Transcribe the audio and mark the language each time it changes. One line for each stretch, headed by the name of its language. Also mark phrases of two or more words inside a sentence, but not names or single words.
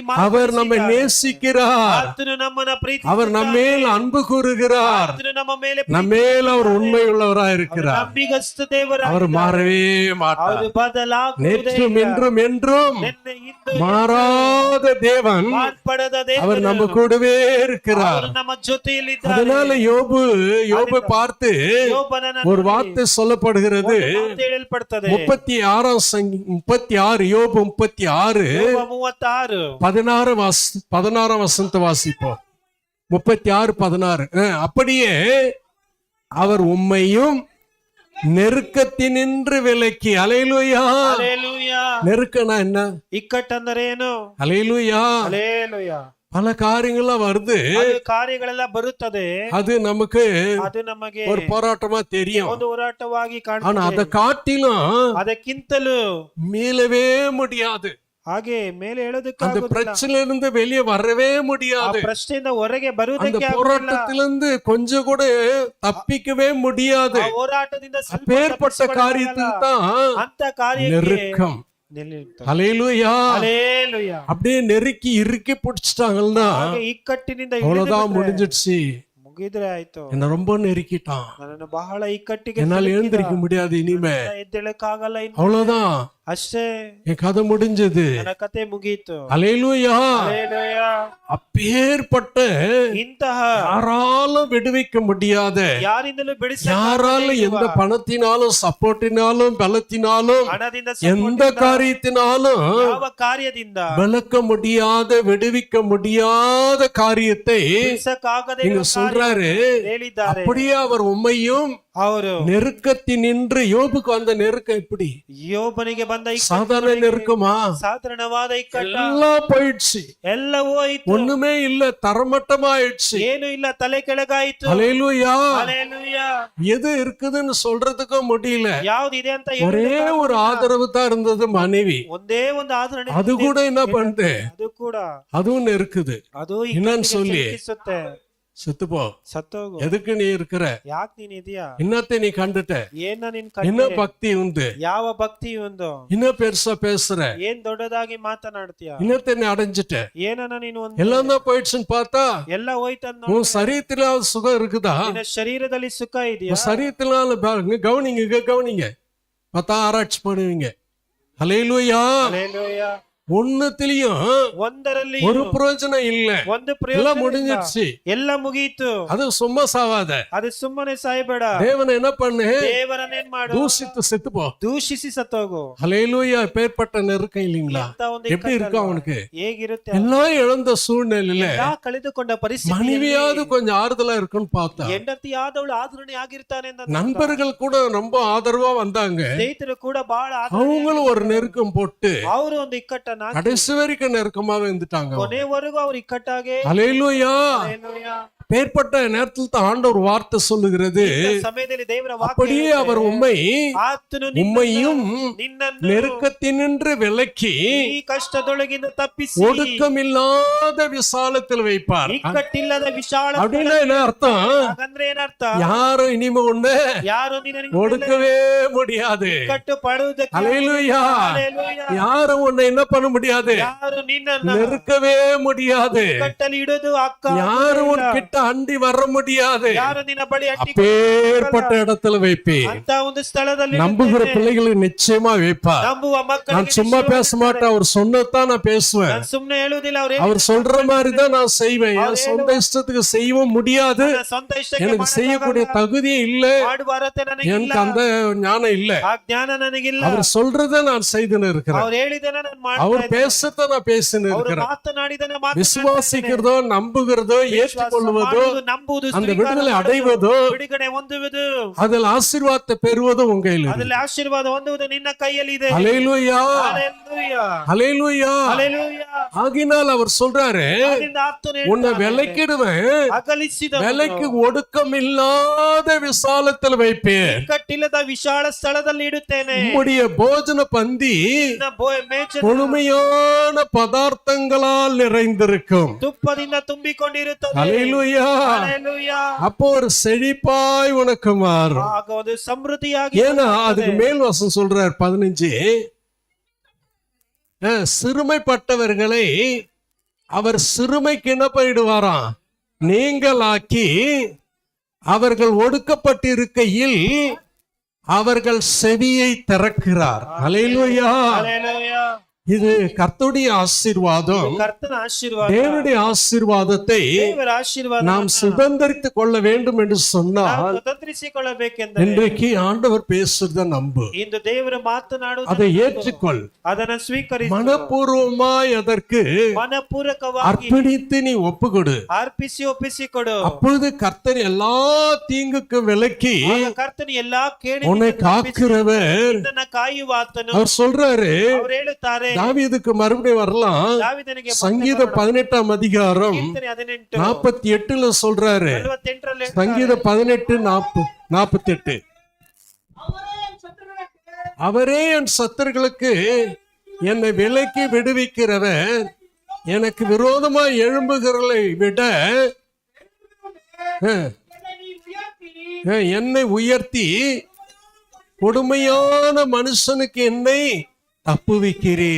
Tamil: அவர் நம்மை நேசிக்கிறார்,
Kannada: ಆತನು ನಮ್ಮನ್ನ ಪ್ರೀತಿ,
Tamil: அவர் நம்மேல் அன்பு கூறுகிறார்,
Kannada: ಆತನು ನಮ್ಮ ಮೇಲೆ
Tamil: நம்மேல் அவர் உண்மை உள்ளவராய் இருக்கிறார்.
Kannada: ನಂಬಿಗಸ್ತ ದೇವರ
Tamil: அவர் மாறவே மாட்டார்.
Kannada: ಅವರು ಬದಲಾಗುವುದೇ
Tamil: நேற்றும்
Kannada: ಇಲ್ಲ.
Tamil: என்றும் என்றும்
Kannada: ನಿನ್ನೆ ಇಂದು
Tamil: மாறாத தேவன்,
Kannada: ಮಾರ್ಪಡದ
Tamil: அவர்
Kannada: ದೇವರು
Tamil: நம்ம கூடவே இருக்கிறார்.
Kannada: ಅವರು ನಮ್ಮ ಜೊತೆಯಲ್ಲಿದ್ದಾರೆ.
Tamil: அதனால யோபு பார்த்து
Kannada: ಯೋಬನನ್ನ
Tamil: ஒரு வார்த்தை சொல்லப்படுகிறது.
Kannada: ಮಾತು ಹೇಳಲ್ಪಡ್ತದೆ.
Tamil: 36 யோபு 36
Kannada: ಯೋಬ 36
Tamil: 16 வசனத்தை வாசிப்போம். 36:16. அப்படியே அவர் உம்மையும் நெருக்கத்தினின்று விலக்கி. ஹல்லேலூயா.
Kannada: ಹಲ್ಲೆಲೂಯಾ.
Tamil: நெருக்கனா என்ன?
Kannada: ಇಕ್ಕಟ್ಟಂದರೆ ಏನು?
Tamil: ஹல்லேலூயா.
Kannada: ಹಲ್ಲೆಲೂಯಾ.
Tamil: பல காரியங்கள்லாம் வருது,
Kannada: ಅದು ಕಾರ್ಯಗಳೆಲ್ಲ ಬರುತ್ತದೆ.
Tamil: அது நமக்கு
Kannada: ಅದು ನಮಗೆ
Tamil: ஒரு போராட்டமா தெரியும்.
Kannada: ಒಂದು ಹೋರಾಟವಾಗಿ
Tamil: ஆனா
Kannada: ಕಾಣುತ್ತದೆ.
Tamil: அதை காட்டிலும்
Kannada: ಅದಕ್ಕಿಂತಲೂ
Tamil: மீளவே முடியாது.
Kannada: ಹಾಗೆ ಮೇಲೆ
Tamil: அந்த
Kannada: ಹೇಳೋದಕ್ಕಾಗುವುದಿಲ್ಲ.
Tamil: பிரச்சனையில இருந்து வெளியே வரவே
Kannada: ಆ
Tamil: முடியாது.
Kannada: ಪ್ರಶ್ನೆಯಿಂದ ಹೊರಗೆ
Tamil: அந்த
Kannada: ಬರುವುದಕ್ಕೆ ಆಗುವುದಿಲ್ಲ.
Tamil: போராட்டத்திலிருந்து கொஞ்சம் கூட தப்பிக்கவே முடியாது.
Kannada: ಆ ಹೋರಾಟದಿಂದ ಸ್ವಲ್ಪ
Tamil: அப்பேற்பட்ட
Kannada: ತಪ್ಪಿಸಿಕೊಳ್ಳಲಾಗಲ್ಲ.
Tamil: காரியத்தில் தான்
Kannada: ಅಂತ ಕಾರ್ಯಕ್ಕೆ
Tamil: நெருக்கம்.
Kannada: ನಿಲ್ಲಿರ್ತಾರೆ.
Tamil: ஹல்லேலூயா.
Kannada: ಹಲ್ಲೆಲೂಯಾ.
Tamil: அப்படியே நெருக்கி இறுக்கி பிடிச்சிட்டாங்கன்னா
Kannada: ಹಾಗೆ ಇಕ್ಕಟ್ಟಿನಿಂದ
Tamil: அவ்வளவுதான் முடிஞ்சிடுச்சு.
Kannada: ಮುಗಿದ್ರೆ ಆಯ್ತು.
Tamil: என்ன ரொம்ப நெருக்கிட்டான்,
Kannada: ನನ್ನನ್ನು ಬಹಳ ಇಕ್ಕಟ್ಟಿಗೆ
Tamil: என்னால எழுந்திருக்க முடியாது இனிமே,
Kannada: ಎದ್ದೇಳಕ್ಕಾಗಲ್ಲ ಇನ್ನು.
Tamil: அவ்வளவுதான்
Kannada: ಅಷ್ಟೇ,
Tamil: என் கதை முடிஞ்சது.
Kannada: ನನ್ನ ಕತೆ ಮುಗೀತು.
Tamil: ஹல்லேலூயா.
Kannada: ಹಲ್ಲೆಲೂಯಾ.
Tamil: அப்பேற்பட்ட
Kannada: ಇಂತಹ
Tamil: யாராலும் விடுவிக்க முடியாத,
Kannada: ಯಾರಿಂದಲೂ
Tamil: யாராலும் எந்த பணத்தினாலும் சப்போர்ட்டினாலும் பலத்தினாலும்
Kannada: ಹಣದಿಂದ
Tamil: எந்த காரியத்தினாலும்
Kannada: ಯಾವ ಕಾರ್ಯದಿಂದ
Tamil: விளக்க முடியாத விடுவிக்க முடியாத காரியத்தை
Kannada: ಬಿಡಿಸಕ್ಕಾಗದೆ
Tamil: இங்க
Kannada: ಇರುವ
Tamil: சொல்றாரு.
Kannada: ಹೇಳಿದ್ದಾರೆ.
Tamil: அப்படியே அவர் உம்மையும்
Kannada: ಅವರು
Tamil: நெருக்கத்தினின்று, யோபுக்கு வந்த நெருக்கம் எப்படி?
Kannada: ಯೋಬನಿಗೆ ಬಂದ
Tamil: சாதாரண நெருக்கமா?
Kannada: ಸಾಧಾರಣವಾದ ಇಕ್ಕಟ್ಟ
Tamil: எல்லாம் போயிடுச்சு,
Kannada: ಎಲ್ಲವೂ ಹೋಯ್ತು.
Tamil: ஒண்ணுமே இல்ல, தரமட்டமாயிடுச்சு.
Kannada: ಏನು ಇಲ್ಲ, ತಲೆ ಕೆಳಗಾಯ್ತು.
Tamil: ஹல்லேலூயா.
Kannada: ಹಲ್ಲೆಲೂಯಾ.
Tamil: எது இருக்குதுன்னு சொல்றதுக்கும் முடியல.
Kannada: ಯಾವ್ದಿದೆ ಅಂತ
Tamil: ஒரே ஒரு ஆதரவு தான் இருந்தது, மனைவி.
Kannada: ಒಂದೇ ಒಂದು ಆಧರಣೆ.
Tamil: அது கூட என்ன பண்ணுது,
Kannada: ಅದು ಕೂಡ
Tamil: அதுவும் இருக்குது.
Kannada: ಅದು
Tamil: என்னன்னு சொல்லி
Kannada: ಸಿಕ್ಕಿಸುತ್ತೆ.
Tamil: செத்துப்போ,
Kannada: ಸತ್ತೋಗು.
Tamil: எதுக்கு நீ இருக்கிற,
Kannada: ಯಾಕೆ ನೀನ್ ಇದೆಯಾ,
Tamil: என்னத்தை நீ கண்டுட்ட,
Kannada: ಏನ ನಿನ್
Tamil: என்ன
Kannada: ಕಣ್ಣೆ,
Tamil: பக்தி உண்டு,
Kannada: ಯಾವ ಭಕ್ತಿ ಒಂದು,
Tamil: என்ன பெருசா பேசுற,
Kannada: ಏನ್ ದೊಡ್ಡದಾಗಿ ಮಾತನಾಡ್ತೀಯ,
Tamil: என்னத்தை நீ அடைஞ்சிட்ட,
Kannada: ಏನನ್ನ ನೀನು ಒಂದು
Tamil: எல்லாம் தான் போயிடுச்சுன்னு பார்த்தா
Kannada: ಎಲ್ಲ ಹೋಯ್ತಂದ.
Tamil: உன் சரீரத்துல சுகம் இருக்குதா?
Kannada: ನಿನ್ನ ಶರೀರದಲ್ಲಿ ಸುಖ ಇದೆಯಾ?
Tamil: உன் சரீரத்தினால கவனிங்க, இங்க கவனிங்க, பார்த்தா ஆராய்ச்சி பண்ணுவீங்க. ஹல்லேலூயா.
Kannada: ಹಲ್ಲೆಲೂಯಾ.
Tamil: ஒண்ணுத்திலயும்
Kannada: ಒಂದರಲ್ಲಿ
Tamil: ஒரு பிரயோஜனம் இல்ல,
Kannada: ಒಂದು
Tamil: எல்லாம்
Kannada: ಪ್ರಯೋಜನ ಇಲ್ಲ.
Tamil: முடிஞ்சிடுச்சு.
Kannada: ಎಲ್ಲ ಮುಗೀತು.
Tamil: அது சும்மா சாவாத,
Kannada: ಅದು ಸುಮ್ಮನೆ ಸಾಯ್ಬೇಡ.
Tamil: தேவனை என்ன பண்ணு,
Kannada: ದೇವರನ್ನೇನ್ ಮಾಡು,
Tamil: தூசித்து செத்துப்போ.
Kannada: ದೂಷಿಸಿ ಸತ್ತೋಗು.
Tamil: ஹல்லேலூயா. பேர்பட்ட நெருக்கம் இல்லீங்களா?
Kannada: ಅಂತ ಒಂದು
Tamil: எப்படி
Kannada: ಇಕ್ಕಟ್ಟಲ್ಲ.
Tamil: இருக்கும் அவனுக்கு?
Kannada: ಹೇಗಿರುತ್ತೆ?
Tamil: எல்லாம் இழந்த சூழ்நிலையில
Kannada: ಎಲ್ಲಾ ಕಳೆದುಕೊಂಡ ಪರಿಸ್ಥಿತಿ,
Tamil: மனைவியாவது கொஞ்சம் ஆறுதலா இருக்குன்னு பார்த்தா,
Kannada: ಹೆಂಡತಿ ಆದವಳು ಆದರಣೆ ಆಗಿರ್ತಾನೆ ಅಂತ
Tamil: நண்பர்கள் கூட ரொம்ப ஆதரவா வந்தாங்க,
Kannada: ಸ್ನೇಹಿತರು ಕೂಡ ಬಹಳ
Tamil: அவங்களும் ஒரு நெருக்கம் போட்டு
Kannada: ಅವರು ಒಂದು ಇಕ್ಕಟ್ಟನ್ನ ಹಾಕಿ
Tamil: கடைசி வரைக்கும் நெருக்கமாவே இருந்துட்டாங்க.
Kannada: ಕೊನೆವರೆಗೂ ಅವ್ರು ಇಕ್ಕಟ್ಟಾಗೆ.
Tamil: ஹல்லேலூயா.
Kannada: ಹಲ್ಲೆಲೂಯಾ.
Tamil: பேர்பட்ட நேரத்தில் தான் ஆண்டவர் வார்த்தை சொல்லுகிறது,
Kannada: ಇಂಥ ಸಮಯದಲ್ಲಿ ದೇವರ ವಾಕ್ಯ
Tamil: அப்படியே
Kannada: ಹೇಳುತ್ತೆ,
Tamil: அவர்
Kannada: ಆತನು
Tamil: உம்மையும்
Kannada: ನಿನ್ನನ್ನು
Tamil: நெருக்கத்தினின்று விலக்கி
Kannada: ಈ ಕಷ್ಟದೊಳಗಿಂದ ತಪ್ಪಿಸಿ
Tamil: ஒடுக்கமில்லாத விசாலத்தில் வைப்பார்.
Kannada: ಇಕ್ಕಟ್ಟಿಲ್ಲದ ವಿಶಾಲ.
Tamil: அப்படின்னா என்ன அர்த்தம்?
Kannada: ಹಾಗಂದ್ರೆ ಏನರ್ಥ?
Tamil: யாரும் இனிமே ஒண்ணு
Kannada: ಯಾರು ನಿನ್ನ
Tamil: ஒடுக்கவே முடியாது.
Kannada: ಇಕ್ಕಟ್ಟು ಪಡುವುದಕ್ಕೆ
Tamil: ஹல்லேலூயா.
Kannada: ಹಲ್ಲೆಲೂಯಾ.
Tamil: யாரும் உன்னை என்ன பண்ண முடியாது,
Kannada: ಯಾರು ನಿನ್ನನ್ನು
Tamil: நெருக்கவே முடியாது.
Kannada: ಇಕ್ಕಟ್ಟಲ್ಲಿ ಇಡೋದು ಅಕ್ಕ
Tamil: யாரும் உன் கிட்ட அண்டி வர முடியாது.
Kannada: ಯಾರು ನಿನ್ನ ಬಳಿ ಅಟ್ಟಿ
Tamil: அப்பேற்பட்ட இடத்துல வைப்பேன்.
Kannada: ಅಂತ ಒಂದು ಸ್ಥಳದಲ್ಲಿ
Tamil: நம்புகிற பிள்ளைகளுக்கு நிச்சயமா வைப்பார்.
Kannada: ನಂಬುವ
Tamil: நான்
Kannada: ಮಕ್ಕಳಿಗೆ
Tamil: சும்மா பேச மாட்டேன், அவர் சொன்னதான் நான் பேசுவேன்.
Kannada: ನಾನು ಸುಮ್ನೆ ಹೇಳುವುದಿಲ್ಲ.
Tamil: அவர் சொல்ற மாதிரி தான் நான் செய்வேன். என் சொந்த இஷ்டத்துக்கு செய்யவும் முடியாது,
Kannada: ಸ್ವಂತ ಇಷ್ಟಕ್ಕೆ
Tamil: எனக்கு செய்யக்கூடிய தகுதியே இல்ல,
Kannada: ಮಾಡುವ ಅರ್ಹತೆ ನನಗಿಲ್ಲ,
Tamil: எனக்கு அந்த ஞானம் இல்ல.
Kannada: ಆ ಜ್ಞಾನ ನನಗಿಲ್ಲ.
Tamil: அவர் சொல்றத நான் செய்துன்னு இருக்கிறேன்,
Kannada: ಅವ್ರು ಹೇಳಿದನ ನಾನು ಮಾಡ್ತಾ
Tamil: அவர்
Kannada: ಇದ್ದೇನೆ.
Tamil: பேசத்த நான் பேசின்னு
Kannada: ಅವರು
Tamil: இருக்கிறேன்.
Kannada: ಮಾತನಾಡಿದನ
Tamil: விசுவாசிக்கிறதோ நம்புகிறதோ ஏற்றுக்கொள்வதோ
Kannada: ನಂಬುವುದು
Tamil: அந்த விடுதலை அடைவதோ
Kannada: ಬಿಡುಗಡೆ ಹೊಂದುವುದು
Tamil: அதில் ஆசீர்வாதத்தை பெறுவதோ உங்க கையில் இருக்கு.
Kannada: ಅದರಲ್ಲಿ ಆಶೀರ್ವಾದ ಹೊಂದುವುದು ನಿನ್ನ ಕೈಯಲ್ಲಿ ಇದೆ.
Tamil: ஹல்லேலூயா.
Kannada: ಹಲ್ಲೆಲೂಯಾ.
Tamil: ஹல்லேலூயா.
Kannada: ಹಲ್ಲೆಲೂಯಾ.
Tamil: ஆகினால் அவர் சொல்றாரு,
Kannada: ಅದರಿಂದ ಆತನು
Tamil: உன்னை
Kannada: ಹೇಳ್ತಾನೆ,
Tamil: விலக்கிடுவேன்,
Kannada: ಅಗಲಿಸಿದವನು
Tamil: விலைக்கு ஒடுக்கம் இல்லாத விசாலத்தில் வைப்பேன்,
Kannada: ಇಕ್ಕಟ್ಟಿಲ್ಲದ ವಿಶಾಲ ಸ್ಥಳದಲ್ಲಿ ಇಡುತ್ತೇನೆ.
Tamil: உம்முடைய போஜன பந்தி
Kannada: ನಿನ್ನ ಮೇಜನ್ನು
Tamil: முழுமையான பதார்த்தங்களால் நிறைந்திருக்கும்.
Kannada: ತುಪ್ಪದಿಂದ ತುಂಬಿಕೊಂಡಿರುತ್ತದೆ.
Tamil: ஹல்லேலூயா.
Kannada: ಹಲ್ಲೆಲೂಯಾ.
Tamil: அப்போ ஒரு செழிப்பாய் உனக்கு மாறும்.
Kannada: ಆಗ ಒಂದು ಸಮೃದ್ಧಿಯಾಗಿ
Tamil: ஏன்னா அதுக்கு மேல் வசனம் சொல்றார் 15, சிறுமைப்பட்டவர்களை அவர் சிறுமைக்கு என்ன பண்ணிடுவாராம், நீங்களாக்கி அவர்கள் ஒடுக்கப்பட்டிருக்கையில் அவர்கள் செவியை திறக்கிறார். ஹல்லேலூயா.
Kannada: ಹಲ್ಲೆಲೂಯಾ.
Tamil: இது கர்த்தருடைய ஆசீர்வாதம்.
Kannada: ಕರ್ತನ ಆಶೀರ್ವಾದ,
Tamil: தேவனுடைய ஆசீர்வாதத்தை
Kannada: ದೇವರ ಆಶೀರ್ವಾದ
Tamil: நாம் சுதந்தரித்துக் கொள்ள வேண்டும் என்று சொன்னால்
Kannada: ಸ್ವತಂತ್ರಿಸಿಕೊಳ್ಳಬೇಕೆಂದರೆ
Tamil: இன்றைக்கு ஆண்டவர் பேசுறத நம்பு,
Kannada: ಇಂದು ದೇವರು ಮಾತನಾಡುವುದು
Tamil: அதை ஏற்றுக்கொள்,
Kannada: ಅದನ್ನು ಸ್ವೀಕರಿಸು,
Tamil: மனப்பூர்வமாய் அதற்கு
Kannada: ಮನಪೂರ್ವಕವಾಗಿ
Tamil: அர்ப்பணித்து நீ ஒப்புக்கொடு.
Kannada: ಅರ್ಪಿಸಿ ಒಪ್ಪಿಸಿಕೊಡು.
Tamil: அப்பொழுது கர்த்தர் எல்லா தீங்குக்கு விலக்கி
Kannada: ಆಗ ಕರ್ತನು ಎಲ್ಲಾ
Tamil: உன்னை
Kannada: ಕೇಳಿ
Tamil: காக்கிறவர்.
Kannada: ನಿನ್ನನ್ನು ಕಾಯುವ ಆತನು.
Tamil: அவர் சொல்றாரு,
Kannada: ಅವರು ಹೇಳುತ್ತಾರೆ,
Tamil: தாவீதுக்கு மறுபடியும் வரலாம்,
Kannada: ದಾವೀದನಿಗೆ
Tamil: சங்கீதம் 18ஆம் அதிகாரம்
Kannada: ಕೀರ್ತನೆ 18
Tamil: 48 சொல்றாரு.
Kannada: 48
Tamil: சங்கீதம் 18:48, அவரே என் சத்துருக்களுக்கு என்னை விலக்கி விடுவிக்கிறவர், எனக்கு விரோதமாய் எழும்புகிறவர்களை விட என்னை உயர்த்தி கொடுமையான மனுஷனுக்கு என்னை தப்புவிக்கிறீர்.